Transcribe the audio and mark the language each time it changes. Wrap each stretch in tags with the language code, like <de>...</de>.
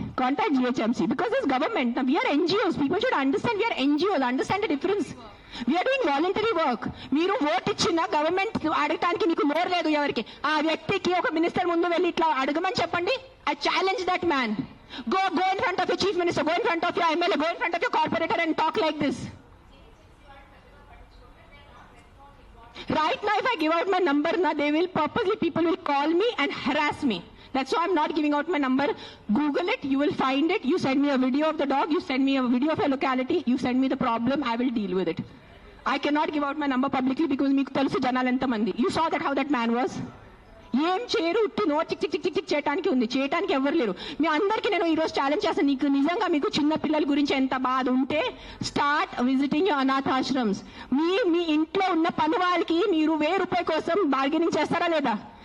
<en>Contact GHMC because it's government. Now we are NGOs. People should understand we are NGOs. Understand the difference. We are doing voluntary work.</en> <te>మీరు vote ఇచ్చిన government అడగటానికి మీకు నోరు లేదు ఎవరికి. ఆ వ్యక్తికి ఒక మినిస్టర్ ముందు వెళ్ళి ఇట్లా అడగమని చెప్పండి.</te> <en>I challenge that man. Go in front of your chief minister. Go in front of your MLA. Go in front of your corporator and talk like this. Right now, if I give out my number, people will call me and harass me. That's why I'm not giving out my number. Google it, you will find it. You send me a video of the dog, you send me a video of a locality, you send me the problem, I will deal with it. I cannot give out my number publicly because</en> <te>meeku telusu janalu enta mandi.</te> <en>You saw that how that man was.</en> <te>ఏం చేయరు, ఉట్టి no చిక్ చిక్ చిక్ చిక్ చిక్ చేయడానికి ఉంది, చేయడానికి ఎవరు లేరు. మీ అందరికీ నేను ఈరోజు ఛాలెంజ్ చేస్తాను, నీకు నిజంగా మీకు చిన్న పిల్లల గురించి ఎంత బాధ ఉంటే</te> <en>start visiting your</en> <te>అనాథాశ్రమ్స్. మీ ఇంట్లో ఉన్న పని వాళ్ళకి మీరు ₹1000 కోసం బార్గెనింగ్ చేస్తారా లేదా?</te>